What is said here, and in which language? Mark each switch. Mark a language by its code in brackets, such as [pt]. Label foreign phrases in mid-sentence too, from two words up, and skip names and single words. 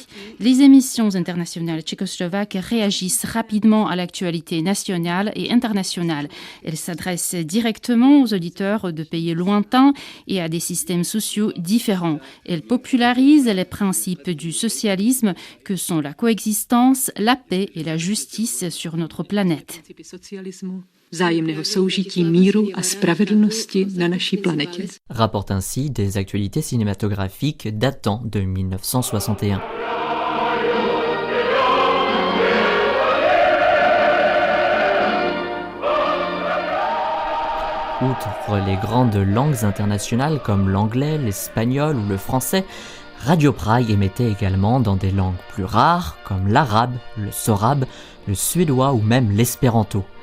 [fr] Les émissions internationales tchécoslovaques réagissent rapidement à l'actualité nationale et internationale. Elles s'adressent directement aux auditeurs de pays lointains et à des systèmes sociaux différents. Elles popularisent les principes du socialisme que sont la coexistence, la paix et la justice sur notre planète. [cs] Vzájemného soužití míru a spravedlnosti na naší planetě. [fr] Rapporte ainsi des actualités cinématographiques datant de 1961. Outre les grandes langues internationales comme l'anglais, l'espagnol ou le français, Radio Prague émettait également dans des langues plus rares comme l'arabe, le sorabe, le suédois ou même l'espéranto.